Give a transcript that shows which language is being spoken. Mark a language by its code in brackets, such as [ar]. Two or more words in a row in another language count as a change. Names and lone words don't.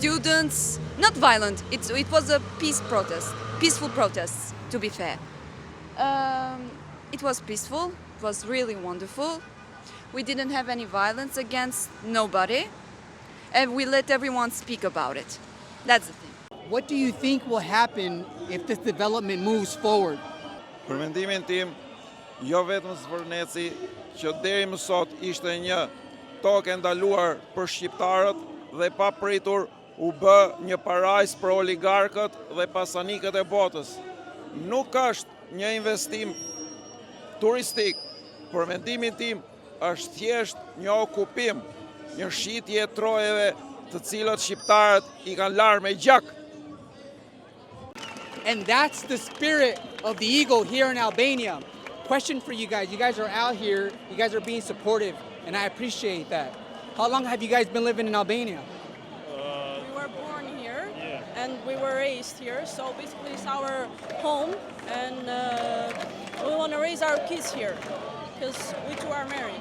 [en] Students, not violent, it was a peaceful protest, to be fair. It was peaceful, it was really wonderful. We didn't have any violence against nobody, and we let everyone speak about it. That's the thing. What do you think will happen if this development moves forward? [sq] Për mendimin tim, jo vetëm Zvërneci, që deri më sot ishte një tokë e ndaluar për shqiptarët dhe pa pritur u bë një parajs për oligarkët dhe pasanikët e botës. Nuk është një investim turistik, për mendimin tim është thjesht një okupim, një shitje e trojeve të cilët shqiptarët I kanë larë me gjak. [en] And that's the spirit of the eagle here in Albania. Question for you guys. You guys are out here, you guys are being supportive, and I appreciate that. How long have you guys been living in Albania? We were born here and we were raised here, so basically it's our home, and we want to raise our kids here because we two are married.